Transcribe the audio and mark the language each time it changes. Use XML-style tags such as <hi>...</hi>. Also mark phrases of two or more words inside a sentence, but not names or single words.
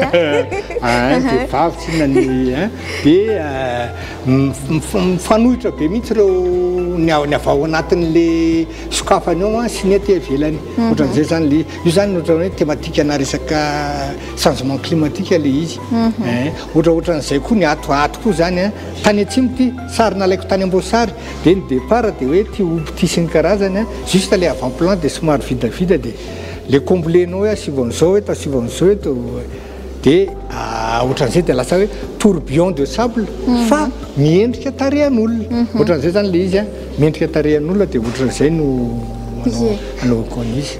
<mg>vehivavy tsy nany dia mifanohitra be mihitsy ireo ny avy ao anatin'le sokafany ao sy ny aty ivelany ohatran'izay zany le io zany ohatrany hoe thématique ana resaka</mg> <fr>changement climatique</fr> <mg>le izy ohatraohatran'izay koa ny atoato koa zany tany atsimo ty sary nalaiko tany Amboasary dia ny départ dia hoe ty omby ty sy ny karazany juste le avant-plan dia somary vidavida dia le comblenao hoe asivon'izao eto dia ohatran'izay dia lasa hoe</mg> <fr>tourbillon de sable</fr> <mg>fa miendrika tarehan'olona ohatran'izay zany le izy miendrika tarehan'olona dia ohatran'izay no anaovako an'izy.</mg>